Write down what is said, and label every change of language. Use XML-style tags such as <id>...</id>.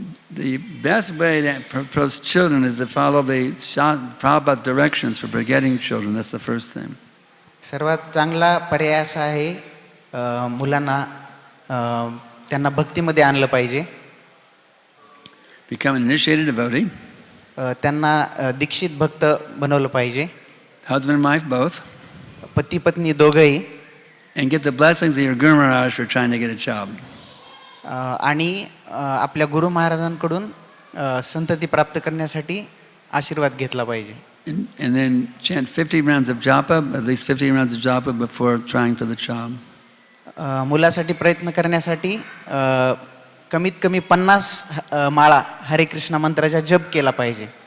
<en>The best way to approach children is to follow the Prabhupada's directions for begetting children. That's the first thing.</en> <mr>सर्वात चांगला पर्याय असा आहे मुलांना त्यांना भक्तीमध्ये आणलं पाहिजे.</mr> <en>Become an initiated devotee.</en> <mr>त्यांना दीक्षित भक्त बनवलं पाहिजे.</mr> <en>Husband and wife both.</en> <mr>पती पत्नी दोघंही.</mr> <en>And get the blessings of your Guru Maharaj for trying to get a child.</en> <mr>आणि आपल्या गुरु महाराजांकडून संतती प्राप्त करण्यासाठी आशीर्वाद घेतला पाहिजे.</mr> <en>And then chant 50 rounds of japa, at least 50 rounds of japa before trying for the child.</en> <mr>मुलासाठी प्रयत्न करण्यासाठी कमीत कमी 50 माळा हरे कृष्ण मंत्राचा जप केला पाहिजे.</mr>